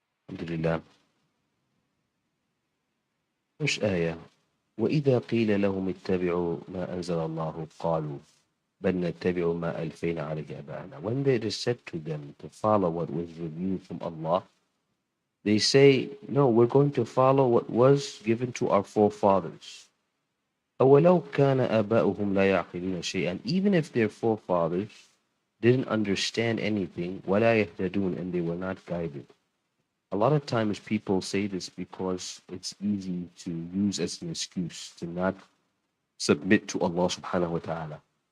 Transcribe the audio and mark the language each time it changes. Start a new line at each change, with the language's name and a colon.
Arabic: الحمد لله.
English: First ayah.
Arabic: وإذا قيل لهم اتبعوا ما أنزل الله قالوا بل نتبع ما ألفينا عليه آباءنا.
English: When it is said to them to follow what was revealed from Allah, they say, no, we're going to follow what was given to our forefathers.
Arabic: أولو كان آباؤهم لا يعقلون شيئا.
English: Even if their forefathers didn't understand anything,
Arabic: ولا يهتدون,
English: and they were not guided. A lot of times people say this because it's easy to use as an excuse to not submit to Allah subhanahu wa ta'ala.